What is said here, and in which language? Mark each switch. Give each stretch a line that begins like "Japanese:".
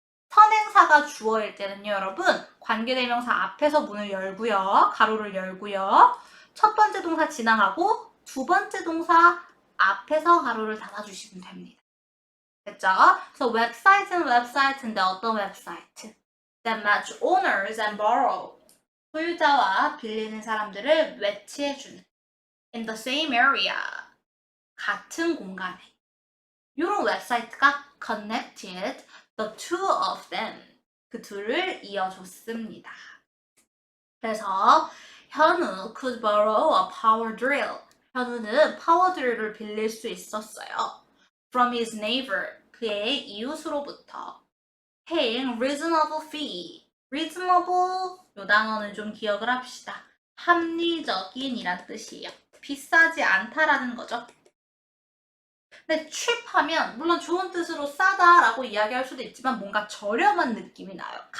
Korean: 선행사가 주어일 때는요, 여러분 관계대명사 앞에서 문을 열고요, 가로를 열고요. 첫 번째 동사 지나가고 두 번째 동사 앞에서 가로를 닫아주시면 됩니다. 됐죠? 그래서 웹사이트는 웹사이트인데 어떤 웹사이트?
English: That match owners and borrow.
Korean: 소유자와 빌리는 사람들을 매치해주는.
English: In the same area.
Korean: 같은 공간에. 이런 웹사이트가
English: connected the two of them.
Korean: 그 둘을 이어줬습니다. 그래서
English: 현우 could borrow a power drill.
Korean: 현우는 파워 드릴을 빌릴 수 있었어요.
English: From his neighbor.
Korean: 그의 이웃으로부터.
English: paying reasonable fee.
Korean: reasonable 요 단어는 좀 기억을 합시다. 합리적인이란 뜻이에요. 비싸지 않다라는 거죠. 근데 cheap하면 물론 좋은 뜻으로 싸다라고 이야기할 수도 있지만 뭔가 저렴한 느낌이 나요.